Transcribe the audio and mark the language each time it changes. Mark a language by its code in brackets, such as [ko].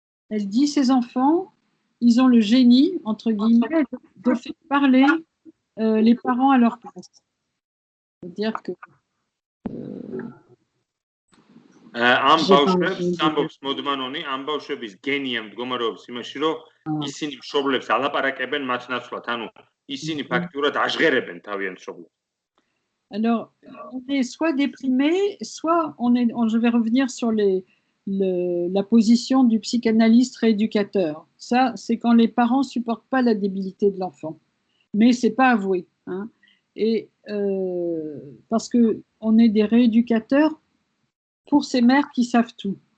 [fr] Elle dit ces enfants, ils ont le génie, entre guillemets, de faire parler les parents à leur place. C'est-à-dire que... [ka] ამ ბავშვებს ამბობს მოდმანონი, ამ ბავშვების გენია მდგომარეობს იმაში, რომ ისინი მშობლებს ალაპარაკებენ მათ ნაცვლად, ანუ ისინი ფაქტურად აჟღერებენ თავიანთ მშობლებს. [fr] Alors, on est soit déprimé, soit je vais revenir sur la position du psychanalyste rééducateur. Ça, c'est quand les parents ne supportent pas la débilité de l'enfant. Mais ce n'est pas avoué. Hein. Et parce qu'on est des rééducateurs pour ces mères qui savent tout.